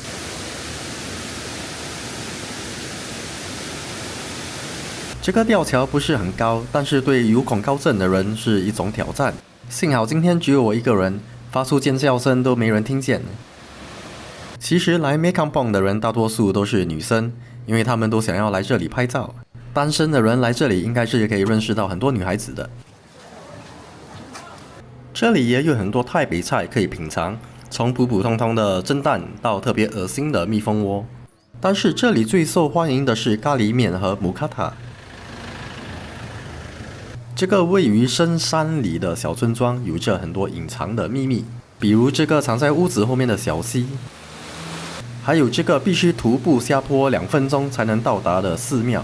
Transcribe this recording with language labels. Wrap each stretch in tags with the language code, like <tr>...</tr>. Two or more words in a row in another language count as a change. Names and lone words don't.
<zh>這個吊橋不是很高，但是對有恐高症的人是一種挑戰。幸好今天只有我一個人，發出尖叫聲都沒人聽見。其實來 Mae Kampong 的人大多數都是女生，因為他們都想要來這裡拍照。單身的人來這裡應該是可以認識到很多女孩子的。這裡也有很多泰北菜可以品嘗，從普普通通的蒸蛋到特別噁心的蜜蜂窩。但是這裡最受歡迎的是咖喱麵和姆卡塔。這個位於深山裡的小村莊有着很多隱藏的秘密，比如這個藏在屋子後面的小溪，還有這個必須徒步下坡2分鐘才能到達的寺廟。</zh>